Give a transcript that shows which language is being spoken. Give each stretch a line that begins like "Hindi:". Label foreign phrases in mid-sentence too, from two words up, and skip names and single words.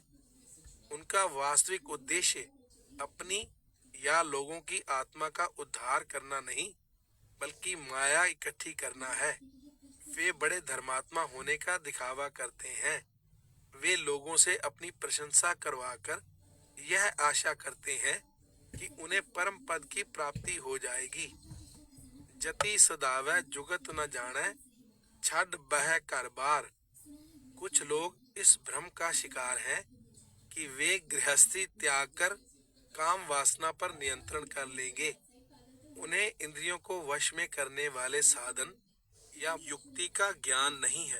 Hindi: उनका वास्तविक उद्देश्य अपनी या लोगों की आत्मा का उद्धार करना नहीं, बल्कि माया इकट्ठी करना है। वे बड़े धर्मात्मा होने का दिखावा करते हैं। वे लोगों से अपनी प्रशंसा करवाकर यह आशा करते हैं कि उन्हें परम पद की प्राप्ति हो जाएगी।
Punjabi: ਜਤਿ ਸਦਾਵੇ ਜੁਗਤ ਨ ਜਾਨੇ, ਛਡ ਬਹ ਕਰ ਬਾਰ।
Hindi: कुछ लोग इस भ्रम का शिकार हैं कि वे गृहस्थी त्याग कर काम वासना पर नियंत्रण कर लेंगे। उन्हें इंद्रियों को वश में करने वाले साधन या युक्ति का ज्ञान नहीं है।